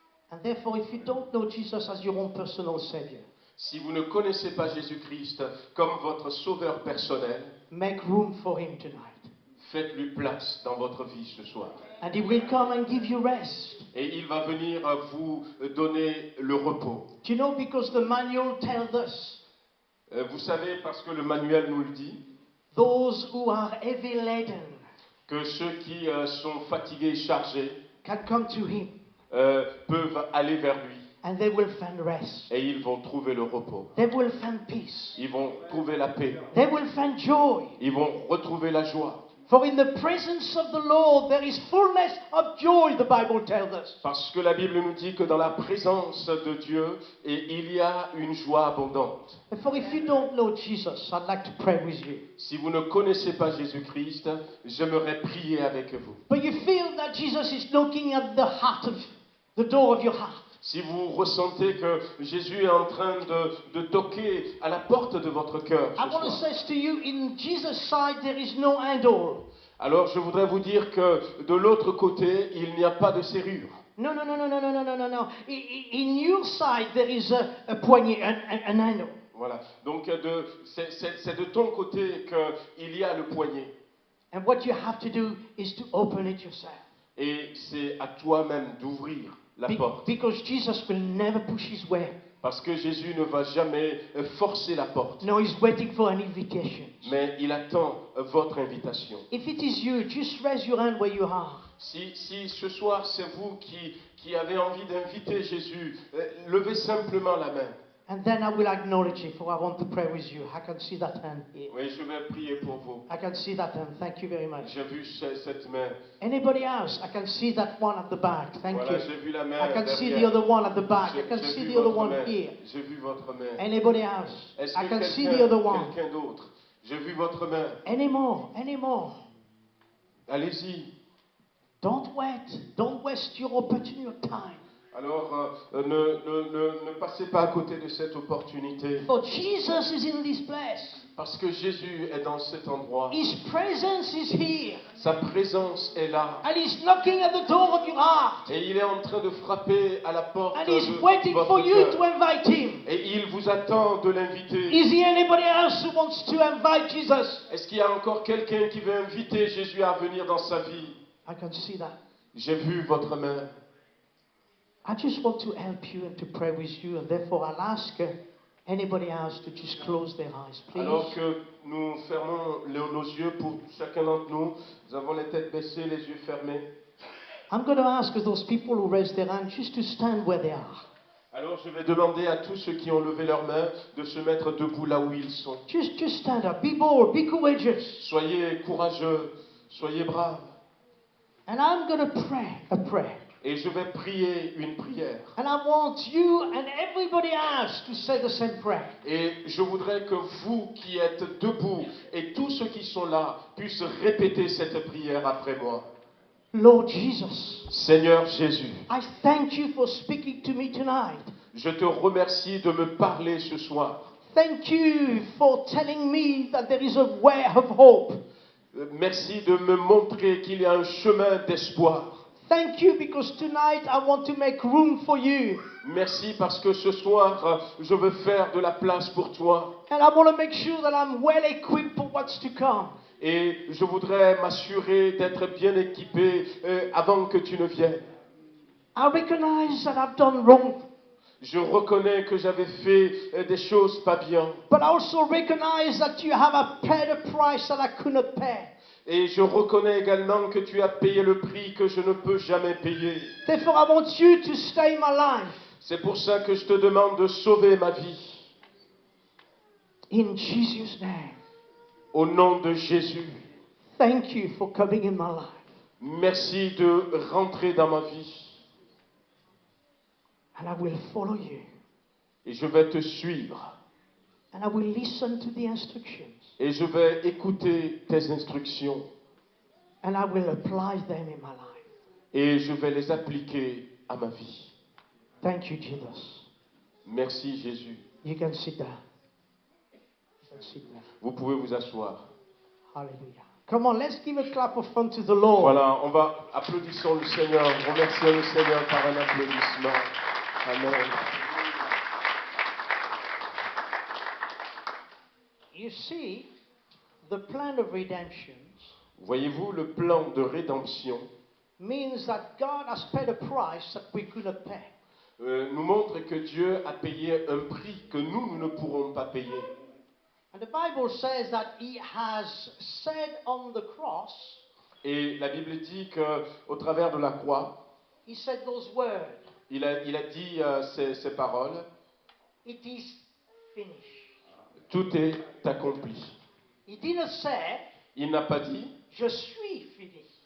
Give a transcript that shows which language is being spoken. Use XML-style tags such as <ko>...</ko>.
<en>And therefore, if you don't know Jesus as your own personal Savior,</en> <fr>Si vous ne connaissez pas Jésus-Christ comme votre sauveur personnel,</fr> <en>make room for Him tonight.</en> <fr>faites-lui place dans votre vie ce soir.</fr> <en>And He will come and give you rest.</en> <fr>Et il va venir vous donner le repos.</fr> <en>Do you know, because the manual tells us,</en> <fr>Vous savez, parce que le manuel nous le dit,</fr> <en>those who are heavy laden</en> <fr>que ceux qui sont fatigués et chargés</fr> <en>can come to Him</en> <fr>peuvent aller vers lui.</fr> <en>and they will find rest.</en> <fr>Et ils vont trouver le repos.</fr> <en>They will find peace.</en> <fr>Ils vont trouver la paix.</fr> <en>They will find joy.</en> <fr>Ils vont retrouver la joie.</fr> <en>For in the presence of the Lord there is fullness of joy, the Bible tells us.</en> <fr>Parce que la Bible nous dit que dans la présence de Dieu, il y a une joie abondante.</fr> <en>Therefore, if you don't know Jesus, I'd like to pray with you.</en> <fr>Si vous ne connaissez pas Jésus-Christ, j'aimerais prier avec vous.</fr> <en>But you feel that Jesus is knocking at the door of your heart.</en> <fr>Si vous ressentez que Jésus est en train de toquer à la porte de votre cœur</fr> <en>I</en> <fr>ce</fr> <en>want to</en> <fr>soir,</fr> <en>say to you, in Jesus' side there is no handle.</en> <fr>alors je voudrais vous dire que de l'autre côté, il n'y a pas de serrure.</fr> <en>No, no, no, no, no, no, no, no, no, no. In your side there is a poignée, an handle.</en> <fr>Voilà. Donc c'est de ton côté qu'il y a le poignet.</fr> <en>And what you have to do is to open it yourself.</en> <fr>Et c'est à toi-même d'ouvrir la porte.</fr> <en>Because Jesus will never push His way.</en> <fr>Parce que Jésus ne va jamais forcer la porte.</fr> <en>No, He's waiting for an invitation.</en> <fr>Mais il attend votre invitation.</fr> <en>If it is you, just raise your hand where you are.</en> <fr>Si ce soir c'est vous qui avez envie d'inviter Jésus, levez simplement la main.</fr> <en>And then I will acknowledge it, for I want to pray with you. I can see that hand here.</en> <fr>Oui, je vais prier pour vous.</fr> <en>I can see that hand. Thank you very much.</en> <fr>J'ai vu cette main.</fr> <en>Anybody else? I can see that one at the back. Thank</en> <fr>Voilà,</fr> <en>you.</en> <fr>j'ai vu la main</fr> <en>I can see the</en> <fr>derrière.</fr> <en>other one at the back. I can</en> <fr>J'ai</fr> <en>see</en> <fr>vu</fr> <en>the other</en> <fr>votre</fr> <en>one</en> <fr>main.</fr> <en>here.</en> <fr>J'ai vu votre main.</fr> <en>Anybody else?</en> <fr>Est-ce</fr> <en>I</en> <fr>que</fr> <en>can see the other one.</en> <fr>quelqu'un d'autre? J'ai vu votre main.</fr> <en>Any more? Any more?</en> <fr>Allez-y.</fr> <en>Don't wait. Don't waste your opportunity of time.</en> <fr>Alors, ne passez pas à côté de cette opportunité.</fr> <en>For Jesus is in this place.</en> <fr>Parce que Jésus est dans cet endroit.</fr> <en>His presence is here.</en> <fr>Sa présence est là.</fr> <en>And He's knocking at the door of your heart.</en> <fr>Et il est en train de frapper à la porte</fr> <en>And</en> <fr>de</fr> <en>He's waiting for</en> <fr>votre</fr> <en>you</en> <fr>cœur.</fr> <en>to invite Him.</en> <fr>Et il vous attend de l'inviter.</fr> <en>Is there anybody else who wants to invite Jesus?</en> <fr>Est-ce qu'il y a encore quelqu'un qui veut inviter Jésus à venir dans sa vie?</fr> <en>I can see that.</en> <fr>J'ai vu votre main.</fr> <en>I just want to help you and to pray with you, and therefore I'll ask anybody else to just close their eyes, please.</en> <fr>Alors que nous fermons nos yeux pour chacun d'entre nous, nous avons les têtes baissées, les yeux fermés.</fr> <en>I'm going to ask those people who raised their hand just to stand where they are.</en> <fr>Alors je vais demander à tous ceux qui ont levé leurs mains de se mettre debout là où ils sont.</fr> <en>Just stand up. Be bold. Be courageous.</en> <fr>Soyez courageux, soyez braves.</fr> <en>And I'm going to pray a prayer.</en> <fr>Et je vais prier une prière.</fr> <en>And I want you and everybody else to say the same prayer.</en> <fr>Et je voudrais que vous qui êtes debout et tous ceux qui sont là puissent répéter cette prière après moi.</fr> <en>Lord Jesus,</en> <fr>Seigneur Jésus,</fr> <en>I thank you for speaking to me tonight.</en> <fr>je te remercie de me parler ce soir.</fr> <en>Thank you for telling me that there is a way of hope.</en> <fr>Merci de me montrer qu'il y a un chemin d'espoir.</fr> <en>Thank you because tonight I want to make room for you.</en> <fr>Merci parce que ce soir, je veux faire de la place pour toi.</fr> <en>And I want to make sure that I'm well equipped for what's to come.</en> <fr>Et je voudrais m'assurer d'être bien équipé avant que tu ne viennes.</fr> <en>I recognize that I've done wrong,</en> <fr>Je reconnais que j'avais fait des choses pas bien.</fr> <en>but I also recognize that you have paid a price that I could not pay.</en> <fr>Et je reconnais également que tu as payé le prix que je ne peux jamais payer.</fr> <en>Therefore, I want you to stay in my life.</en> <fr>C'est pour ça que je te demande de sauver ma vie.</fr> <en>In Jesus' name,</en> <fr>Au nom de Jésus,</fr> <en>thank you for coming in my life.</en> <fr>merci de rentrer dans ma vie.</fr> <en>And I will follow you.</en> <fr>Et je vais te suivre.</fr> <en>And I will listen to the instructions.</en> <fr>Et je vais écouter tes instructions.</fr> <en>And I will apply them in my life.</en> <fr>Et je vais les appliquer à ma vie.</fr> <en>Thank you, Jesus.</en> <fr>Merci Jésus.</fr> <en>You can sit down. You can sit down.</en> <fr>Vous pouvez vous asseoir.</fr> <en>Hallelujah. Come on, let's give a clap of fun to the Lord.</en> <fr>Voilà, on va applaudissons le Seigneur, remercions le Seigneur par un applaudissement.</fr> <en>Amen. You see, the plan of redemption</en> <fr>Voyez-vous, le plan de rédemption</fr> <en>means that God has paid a price that we could not pay.</en> <fr>nous montre que Dieu a payé un prix que nous ne pourrons pas payer.</fr> <en>And the Bible says that He has said on the cross,</en> <fr>Et la Bible dit qu'au travers de la croix,</fr> <en>He said those words,</en> <fr>il a dit ces paroles,</fr> <en>it is finished.</en> <fr>tout est accompli.</fr> <en>He didn't say,</en> <fr>Il n'a pas dit, je suis fini.</fr>